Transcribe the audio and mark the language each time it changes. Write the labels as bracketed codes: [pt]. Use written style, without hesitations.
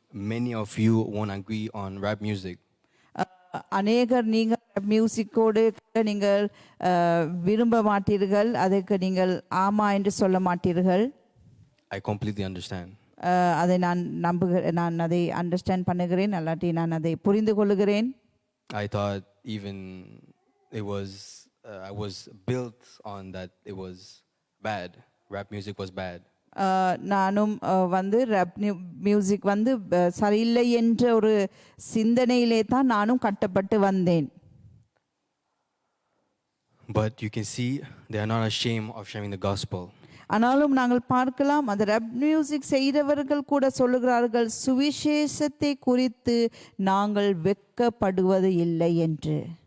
[en] Many of you won't agree on rap music. [ta] அநேகர் நீங்கள் மியூசிக்கோடு நீங்கள் விரும்ப மாட்டீர்கள், அதுக்கு நீங்கள் ஆமா என்று சொல்ல மாட்டீர்கள். [en] I completely understand. [ta] அதை நான் அதை அண்டர்ஸ்டாண்ட் பண்ணுகிறேன், அல்லாட்டி நான் அதை புரிந்து கொள்ளுகிறேன். [en] I thought even it was I was built on that it was bad. Rap music was bad. [ta] நானும் ரேப் மியூசிக் சரியில்லை என்ற ஒரு சிந்தனையிலே தான் நானும் கட்டப்பட்டு வந்தேன். [en] But you can see they are not ashamed of sharing the gospel. [ta] ஆனாலும் நாங்கள் பார்க்கலாம், அந்த ரேப் மியூசிக் செய்தவர்கள் கூட சொல்லுகிறார்கள், சுவிசேஷத்தை குறித்து நாங்கள் வெட்கப்படுவது இல்லை என்று.